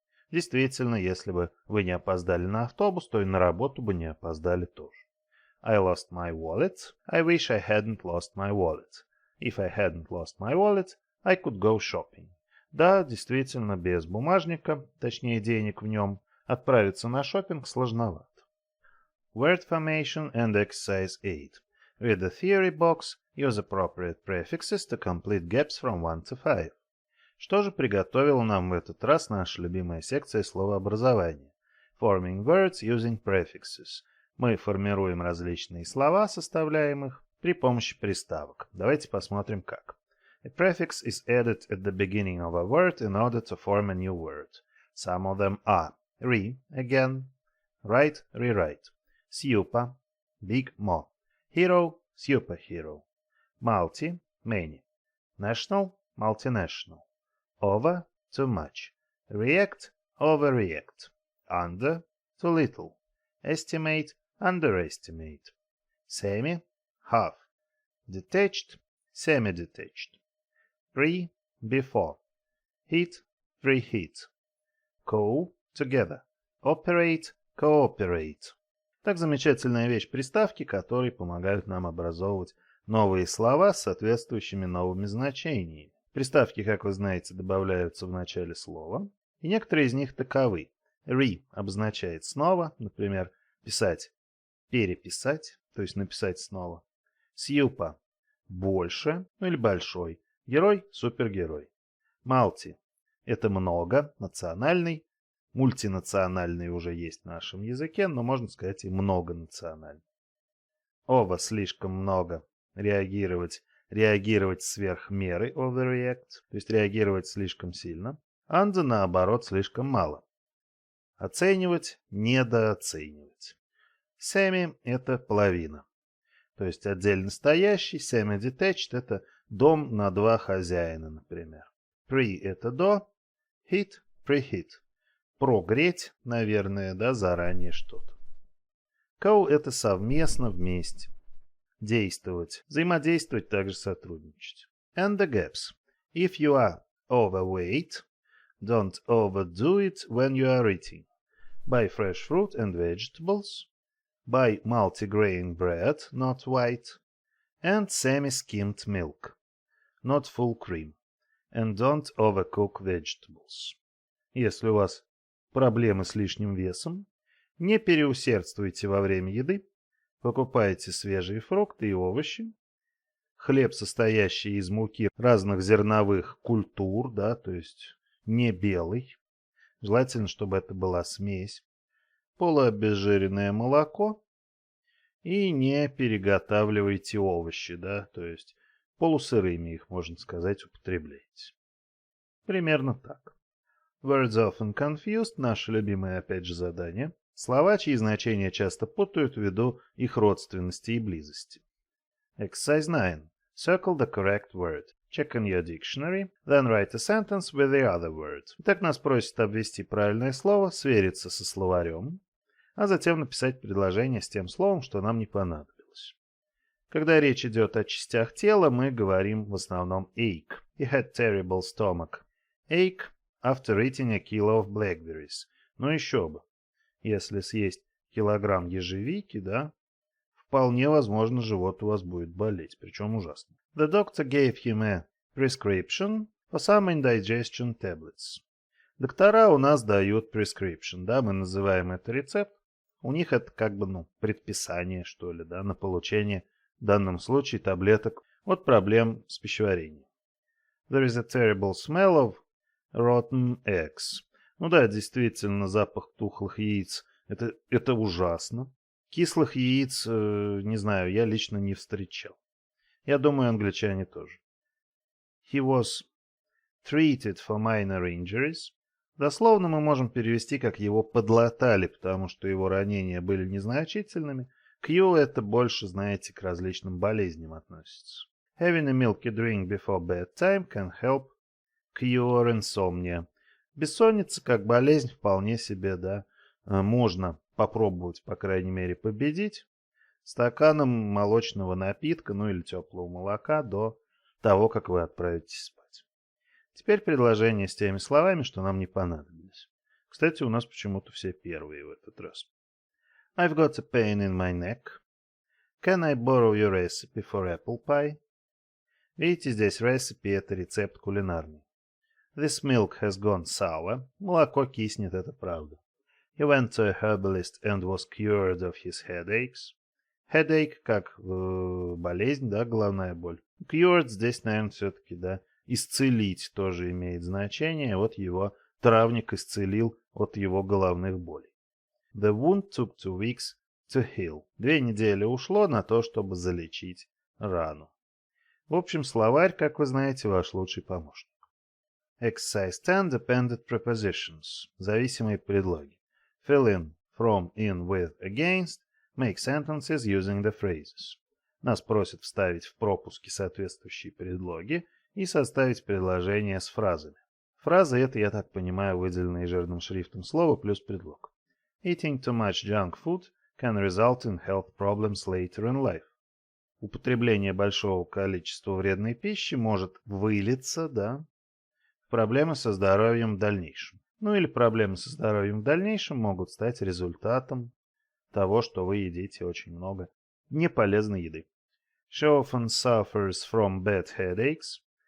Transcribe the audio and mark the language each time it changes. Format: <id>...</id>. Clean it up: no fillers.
<ru>Действительно, если бы вы не опоздали на автобус, то и на работу бы не опоздали тоже.</ru> <en>I lost my wallet. I wish I hadn't lost my wallet. If I hadn't lost my wallet, I could go shopping.</en> <ru>Да, действительно, без бумажника, точнее денег в нем, отправиться на шопинг сложновато.</ru> <en>Word formation and exercise 8. With the theory box, use appropriate prefixes to complete gaps from 1 to 5.</en> <ru>Что же приготовила нам в этот раз наша любимая секция словообразования?</ru> <en>Forming words using prefixes.</en> <ru>Мы формируем различные слова, составляем их при помощи приставок. Давайте посмотрим как.</ru> <en>A prefix is added at the beginning of a word in order to form a new word. Some of them are re, again, write, rewrite, super, big, more, hero, superhero, multi, many, national, multinational, over, too much, react, overreact, under, too little, estimate, underestimate, semi, half, detached, semi-detached, pre, before, hit, preheat, co, together, operate, cooperate.</en> <ru>Так замечательная вещь приставки, которые помогают нам образовывать новые слова с соответствующими новыми значениями. Приставки, как вы знаете, добавляются в начале слова, и некоторые из них таковы. Re обозначает снова, например, писать, переписать, то есть написать снова. Сьюпа – больше, ну или большой. Герой – супергерой. Малти – это много, национальный. Мультинациональный уже есть в нашем языке, но можно сказать и многонациональный. Ова – слишком много. Реагировать сверх меры, overreact, то есть реагировать слишком сильно. Under, наоборот, слишком мало. Оценивать, недооценивать. Semi – это половина. То есть отдельно стоящий, semi-detached – это дом на два хозяина, например. Pre – это до, heat – preheat. Прогреть, наверное, да, заранее что-то. Co – это совместно, вместе. Действовать. Взаимодействовать, также сотрудничать.</ru> <en>And the gaps. If you are overweight, don't overdo it when you are eating. Buy fresh fruit and vegetables. Buy multigrain bread, not white. And semi-skimmed milk, not full cream. And don't overcook vegetables.</en> <ru>Если у вас проблемы с лишним весом, не переусердствуйте во время еды. Покупайте свежие фрукты и овощи. Хлеб, состоящий из муки разных зерновых культур, да, то есть не белый. Желательно, чтобы это была смесь. Полуобезжиренное молоко. И не переготавливайте овощи, да, то есть полусырыми их, можно сказать, употребляйте. Примерно так.</ru> <en>Words often confused,</en> <ru>наше любимое опять же задание. Слова, чьи значения часто путают ввиду их родственности и близости.</ru> <en>Exercise 9. Circle the correct word. Check in your dictionary, then write a sentence with the other word.</en> <ru>Итак, нас просят обвести правильное слово, свериться со словарем, а затем написать предложение с тем словом, что нам не понадобилось. Когда речь идет о частях тела, мы говорим в основном ache.</ru> <en>He had terrible stomach ache after eating a kilo of blackberries.</en> <ru>Ну еще бы. Если съесть килограмм ежевики, да, вполне возможно, живот у вас будет болеть, причем ужасно.</ru> <en>The doctor gave him a prescription for some indigestion tablets.</en> <ru>Доктора у нас дают prescription, да, мы называем это рецепт. У них это как бы, предписание, что ли, да, на получение, в данном случае, таблеток от проблем с пищеварением.</ru> <en>There is a terrible smell of rotten eggs.</en> <ru>Ну да, действительно, запах тухлых яиц – это ужасно. Кислых яиц, не знаю, я лично не встречал. Я думаю, англичане тоже.</ru> <en>He was treated for minor injuries.</en> <ru>Дословно мы можем перевести, как его подлатали, потому что его ранения были незначительными. Q – это больше, знаете, к различным болезням относится.</ru> <en>Having a milky drink before bedtime can help cure insomnia.</en> <ru>Бессонница как болезнь вполне себе, да, можно попробовать, по крайней мере, победить стаканом молочного напитка, ну или теплого молока до того, как вы отправитесь спать. Теперь предложение с теми словами, что нам не понадобились. Кстати, у нас почему-то все первые в этот раз.</ru> <en>I've got a pain in my neck. Can I borrow your recipe for apple pie?</en> <ru>Видите, здесь recipe – это рецепт кулинарный.</ru> <en>This milk has gone sour.</en> <ru>Молоко киснет, это правда.</ru> <en>He went to a herbalist and was cured of his headaches.</en> <ru>Headache как болезнь, да, головная боль. Cured здесь, наверное, все-таки, да, исцелить тоже имеет значение. Вот его травник исцелил от его головных болей.</ru> <en>The wound took 2 weeks to heal.</en> <ru>2 недели ушло на то, чтобы залечить рану. В общем, словарь, как вы знаете, ваш лучший помощник.</ru> <en>Exercise 10. Dependent prepositions.</en> <ru>Зависимые предлоги.</ru> <en>Fill in, from, in, with, against. Make sentences using the phrases.</en> <ru>Нас просят вставить в пропуски соответствующие предлоги и составить предложения с фразами. Фразы — это, я так понимаю, выделенные жирным шрифтом слова плюс предлог.</ru> <en>Eating too much junk food can result in health problems later in life.</en> <ru>Употребление большого количества вредной пищи может вылиться, да, в проблемы со здоровьем в дальнейшем. Ну или проблемы со здоровьем в дальнейшем могут стать результатом того, что вы едите очень много неполезной еды.</ru> <en>She often suffers from bad headaches.</en>